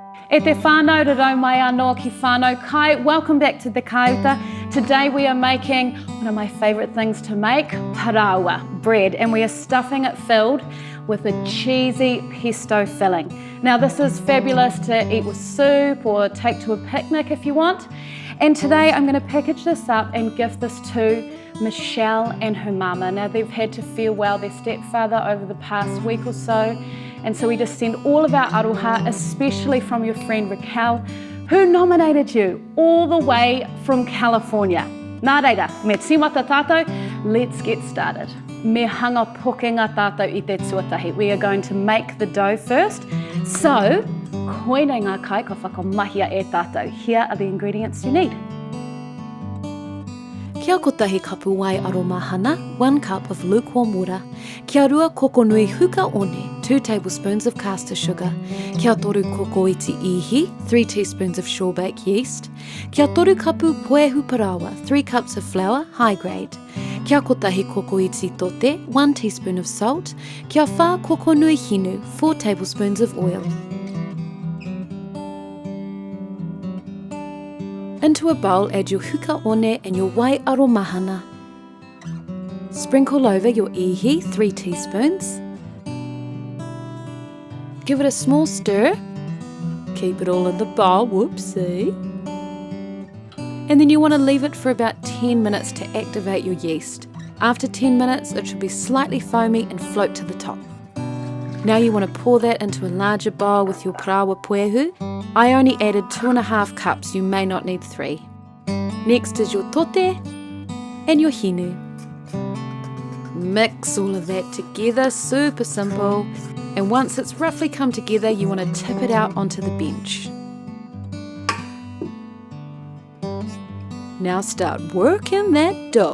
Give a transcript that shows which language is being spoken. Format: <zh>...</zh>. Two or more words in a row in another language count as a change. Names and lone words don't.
<mi>E te whānau rarau mai anō ki whānau kai.</mi> <en>Welcome back to the Kaiuta. Today we are making one of my favourite things to make, parawa, bread, and we are stuffing it filled with a cheesy pesto filling. Now this is fabulous to eat with soup or take to a picnic if you want. And today I'm going to package this up and gift this to Michelle and her mama. Now they've had to farewell their stepfather over the past week or so, and so we just send all of our aroha, especially from your friend Raquel, who nominated you all the way from California.</en> <mi>Nā reira, me tīmata tātou,</mi> <en>let's get started.</en> <mi>Me hanga pokenga tātou I te tuatahi.</mi> <en>We are going to make the dough first. So,</en> <mi>koina ngā kai ka whakamahia e tātou.</mi> <en>Here are the ingredients you need.</en> <mi>Kia kotahi kapu wai aromahana,</mi> <en>1 cup of lukewarm water.</en> <mi>Kia rua kokonui Huka One,</mi> <en>2 tablespoons of caster sugar.</en> <mi>Kia toru kokoiti ihi,</mi> <en>3 teaspoons of shore-bake yeast.</en> <mi>Kia toru kapu poehu parawa,</mi> <en>3 cups of flour, high grade.</en> <mi>Kia kotahi kokoiti tote,</mi> <en>1 teaspoon of salt.</en> <mi>Kia wha kokonui hinu,</mi> <en>4 tablespoons of oil. Into a bowl, add your</en> <mi>Huka One</mi> <en>and your</en> <mi>wai aromahana.</mi> <en>Sprinkle over your ihi, 3 teaspoons. Give it a small stir. Keep it all in the bowl, whoopsie. And then you want to leave it for about 10 minutes to activate your yeast. After 10 minutes, it should be slightly foamy and float to the top. Now you want to pour that into a larger bowl with your</en> <mi>parawa poehu.</mi> <en>I only added 2.5 cups, you may not need 3. Next is your tote and your hinu. Mix all of that together, super simple. And once it's roughly come together, you want to tip it out onto the bench. Now start working that dough.</en>